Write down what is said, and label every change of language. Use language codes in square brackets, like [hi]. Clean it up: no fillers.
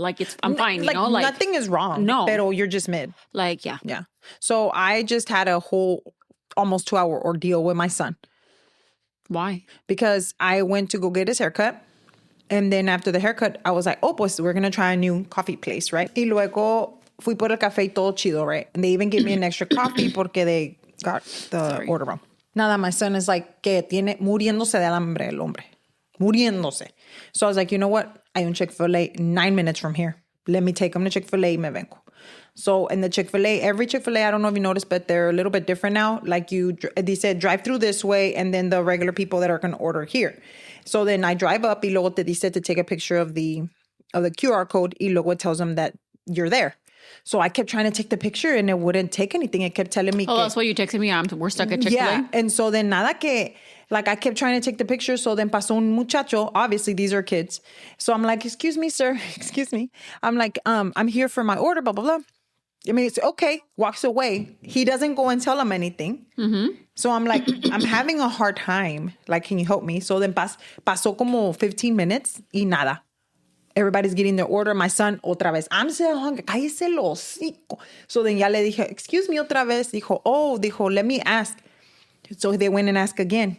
[en] Like I'm fine, you know? Like nothing is wrong. No. Pero you're just mid. Like, yeah. Yeah. So I just had a whole almost 2-hour ordeal with my son. Why? Because I went to go get his haircut. And then after the haircut, I was like, oh, pues we're going to try a new coffee place, right? [es] Y luego fui por el café todo chido, right? [en] And they even gave me an extra coffee porque they got the order wrong. [es] Nada, [en] my son is like, [es] que tiene muriéndose de hambre el hombre. Muriéndose. [en] So I was like, you know what? [es] Hay un Chick-fil-A [en] 9 minutes from here. Let me take him to Chick-fil-A [es] y me vengo. [en] So in the Chick-fil-A, every Chick-fil-A, I don't know if you noticed, but they're a little bit different now. Like they said, drive through this way, and then the regular people that are going to order here. So then I drive up, [es] y luego te dice [en] to take a picture of the QR code, [es] y luego [en] it tells them that you're there. So I kept trying to take the picture, and it wouldn't take anything. It kept telling me. Oh, that's why you texted me. We're stuck at Chick-fil-A. Yeah, and so then [es] nada que, [en] like I kept trying to take the picture. [es] So then pasó un muchacho. [en] Obviously, these are kids. So I'm like, excuse me, sir. Excuse me. I'm like, I'm here for my order, blah, blah, blah. I mean, it's okay. Walks away. He doesn't go and tell him anything. Mm-hmm. So I'm like, I'm having a hard time. Like, can you help me? So then [es] pasó como [en] 15 minutes [es] y nada. [en] Everybody's getting their order. My son, [es] otra vez. [en] I'm so hungry. [es] Cállese el hocico. [en] So then [es] ya le dije, [en] excuse me [es] otra vez. Dijo, [en] let me ask. So they went and asked again.